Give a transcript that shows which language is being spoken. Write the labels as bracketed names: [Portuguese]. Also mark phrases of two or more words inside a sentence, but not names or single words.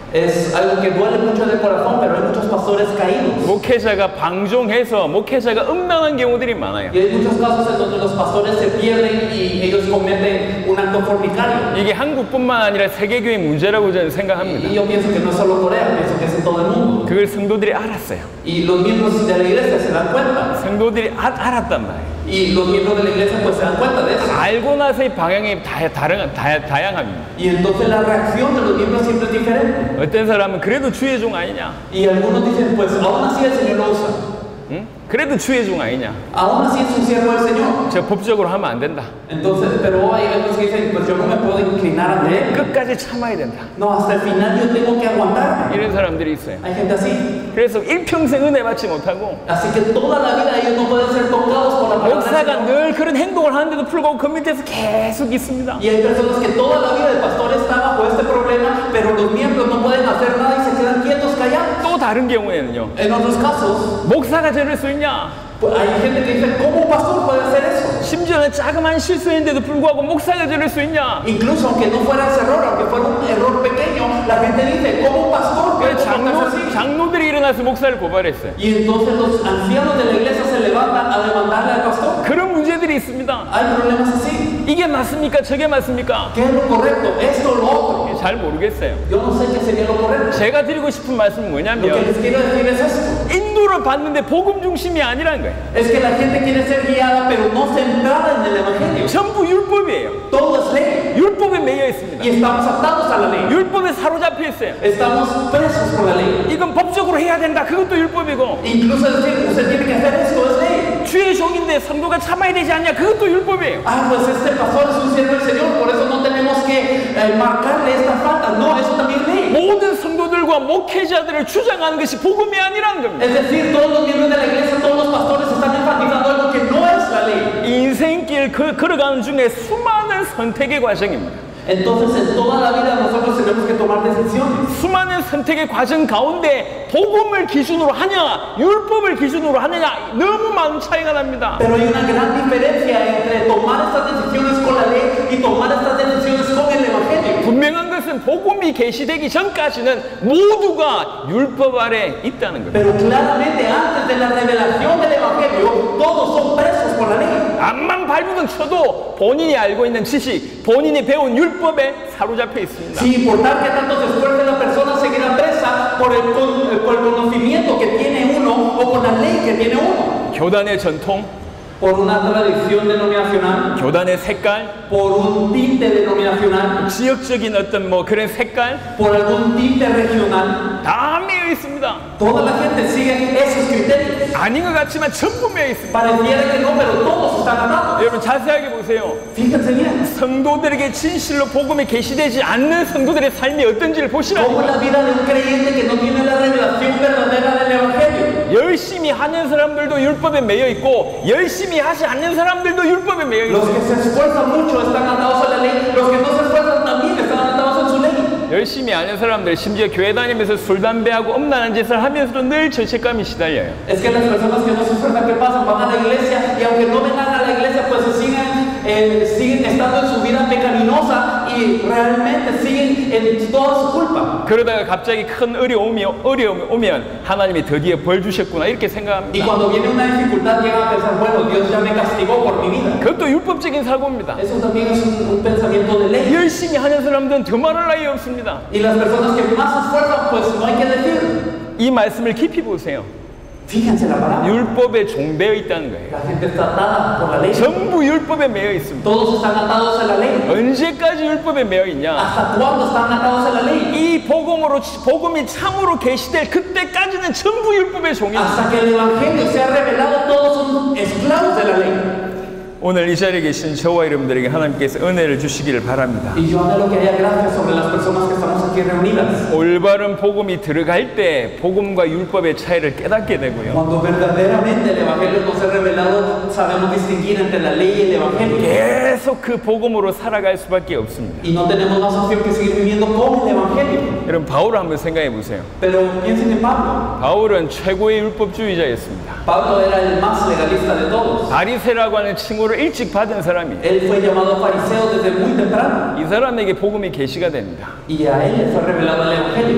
[Spanish] Es algo que duele mucho del corazón, pero hay muchos pastores caídos. [Korean] 목회자가 방종해서 목회자가 음란한 경우들이 많아요. [Spanish] Y hay muchos casos en donde los pastores se pierden y ellos cometen un acto fornicario. [Korean] 이게 한국뿐만 아니라 세계교회 문제라고 저는 [Spanish] Y [Korean] 생각합니다. [Spanish] yo pienso que no es solo Corea, pienso que es en todo el mundo. [Korean] 그걸 성도들이 알았어요. [Spanish] Y los miembros de la iglesia se dan cuenta. [Korean] 성도들이 알았단 말이에요. [Spanish] Y los miembros de la iglesia pues se dan cuenta de eso. [Korean] 알고 나서의 방향이 다양합니다. [Spanish] Y entonces la reacción de los miembros siempre es diferente. [Korean] 어떤 사람은 그래도 주의 종 아니냐? [Spanish] Y algunos dicen, pues aún así el Señor lo usa. [Korean] 응? 그래도 주의 종 아니냐? [Spanish] Aún así es un siervo del Señor. [Korean] 저 법적으로 하면 안 된다. [Spanish] Entonces, pero hay algunos que dicen, pues yo no me puedo inclinar ante él. [Korean] 끝까지 참아야 된다. [Spanish] No, hasta el final yo tengo que aguantarme. [Korean] 이런 사람들이 있어요. [Spanish] Hay gente así. [Korean] 그래서 일평생 은혜 받지 못하고 [Spanish] Así que toda la vida ellos no pueden ser tocados por la palabra del [Korean] 목사가 [Spanish] Señor. [Korean] 늘 그런 행동을 하는데도 불구하고 그 밑에서 계속 있습니다. [Spanish] Y hay personas que toda la vida el pastor está bajo este problema, pero los miembros no pueden hacer nada y se quedan quietos, callados. [Korean] 또 다른 경우에는요. [Spanish] En otros casos, [Korean] 목사가 저럴 수 있냐? [Spanish] pues hay gente que dice, ¿cómo un pastor puede hacer eso? [Korean] 심지어는 자그마한 실수했는데도 불구하고 목사가 저럴 수 있냐? [Spanish] Incluso aunque no fuera ese error, aunque fuera un error pequeño, la gente dice, ¿cómo un pastor puede [Korean] 그래서 [Spanish] comportarse así? [Korean] 장로들이 일어나서 목사를 고발했어요. [Spanish] Y entonces los ancianos de la iglesia se levantan a demandarle al pastor. [Korean] 그런 문제들이 있습니다. [Spanish] Hay problemas así. [Korean] 이게 맞습니까? 저게 맞습니까? [Spanish] ¿Qué es lo correcto? ¿Esto o lo otro? [Korean] 잘 모르겠어요. [Spanish] Yo no sé qué sería lo correcto. [Korean] 제가 드리고 싶은 말씀은 [Spanish] Lo que [Korean] 뭐냐면 [Spanish] les quiero decir es esto. [Korean] 인도를 받는데 복음 중심이 아니라는 거예요. [Spanish] Es que la gente quiere ser guiada, pero no centrada en el Evangelio. [Korean] 전부 율법이에요. [Spanish] Todo es ley. [Korean] 율법에 매여 있습니다. [Spanish] Y estamos atados a la ley. [Korean] 율법에 사로잡혀 있어요. [Spanish] Estamos presos por la ley. [Korean] 이건 법적으로 해야 된다. 그것도 율법이고 [Spanish] Incluso decir, usted tiene que hacer esto, es ley. [Korean] 주의 종인데 성도가 참아야 되지 않냐. 그것도 율법이에요. [Spanish] Ah, pues este pastor es un siervo del Señor, por eso no tenemos que marcarle esta falta. No, eso también es ley. [Korean] 모든 성도들과 목회자들을 주장하는 것이 복음이 아니라는 겁니다. [Spanish] Es decir, todos los miembros de la iglesia, todos los pastores están enfatizando algo que no es la ley. [Korean] 인생길 걸어가는 중에 수많은 선택의 과정입니다. [Spanish] Entonces, en toda la vida nosotros tenemos que tomar decisiones. [Korean] 수많은 선택의 과정 가운데 복음을 기준으로 하냐, 율법을 기준으로 하느냐 너무 많은 차이가 납니다. [Spanish] Pero hay una gran diferencia entre tomar estas decisiones con la ley y tomar estas decisiones con el Evangelio. [Korean] 분명한 것은 복음이 계시되기 전까지는 모두가 율법 아래 있다는 겁니다. [Spanish] Pero claramente antes de la revelación del Evangelio, todos son presos por la ley. [Korean] 암만 발부둥 쳐도 본인이 알고 있는 지식, 본인이 배운 율법에 사로잡혀 있습니다. [Spanish] Sin importar que tanto se esfuerce la persona, seguirá presa por el conocimiento que tiene uno o con la ley que tiene uno. [Korean] 교단의 전통, [Spanish] Por una tradición denominacional, [Korean] 교단의 색깔, [Spanish] por un tinte denominacional, [Korean] 지역적인 어떤 뭐 그런 색깔 [Spanish] por algún tinte regional. [Korean] 다 매여 있습니다. [Spanish] Toda la gente sigue esos criterios. [Korean] 아닌 것 같지만 전부 매여 있습니다. [Spanish] Pareciera que no, pero todos están atados. [Korean] 여러분 자세하게 보세요. [Spanish] Fíjense bien. [Korean] 성도들에게 진실로 복음이 계시되지 않는 성도들의 삶이 어떤지를 [Spanish] Como [Korean] 보시라고. [Spanish] la vida de un creyente que no tiene la revelación verdadera del Evangelio. [Korean] 열심히 하는 사람들도 율법에 매여 있고 열심히 하지 않는 사람들도 율법에 매여 [Spanish] Los [Korean] 있어요. [Spanish] que se esfuerzan mucho están atados a la ley. Los que no se esfuerzan también están atados en su ley. [Korean] 열심히 하는 사람들 심지어 교회 다니면서 술 담배하고 엄란한 짓을 하면서도 늘 죄책감이 시달려요. [Spanish] Es que las personas que no se esfuerzan, ¿qué pasa? Van a la iglesia y aunque no vengan a la iglesia, pues siguen estando en su vida pecaminosa y y realmente siguen en toda su culpa. [Korean] 그러다가 갑자기 큰 어려움이 오면 하나님이 드디어 벌 주셨구나 이렇게 [Spanish] Y [Korean] 생각합니다. [Spanish] cuando viene una dificultad llegan a pensar, bueno, Dios ya me castigó por mi vida. [Korean] 그것도 율법적인 사고입니다. [Spanish] Eso también es un pensamiento de ley. [Korean] 열심히 하는 사람들은 더 말할 나위 없습니다. [Spanish] Y las personas que más se esfuerzan, pues no hay que decir. [Korean] 이 말씀을 깊이 보세요. [Spanish] Fíjense la palabra. [Korean] 율법에 종되어 있다는 거예요. [Spanish] La gente está atada por la ley. [Korean] 전부 율법에 매여 있습니다. [Spanish] Todos están atados a la ley. [Korean] 언제까지 율법에 매여 있냐? [Spanish] ¿Hasta cuándo están atados a la ley? [Korean] 이 복음이 참으로 계시될 그때까지는 전부 율법의 종입니다. [Spanish] Hasta que el evangelio sea revelado, todos son esclavos de la ley. [Korean] 오늘 이 자리에 계신 저와 여러분들에게 하나님께서 은혜를 주시기를 바랍니다. [Spanish] Y yo anhelo que haya gracia sobre las personas que estamos aquí reunidas. [Korean] 올바른 복음이 들어갈 때 복음과 율법의 차이를 깨닫게 되고요. [Spanish] Cuando verdaderamente el evangelio nos es revelado, sabemos distinguir entre la ley y el evangelio. [Korean] 계속 그 복음으로 살아갈 수밖에 없습니다. [Spanish] Y no tenemos más opción que seguir viviendo con el evangelio. [Korean] 여러분 바울을 한번 생각해 보세요. [Spanish] Pero piensen en Pablo. [Korean] 바울은 최고의 율법주의자였습니다. [Spanish] Pablo era el más legalista de todos. [Korean] 바리새라고 하는 칭호를 일찍 받은 사람이에요. [Spanish] Él fue llamado fariseo desde muy temprano. [Korean] 이 사람에게 복음이 계시가 됩니다. [Spanish] Y a él le fue revelado el evangelio.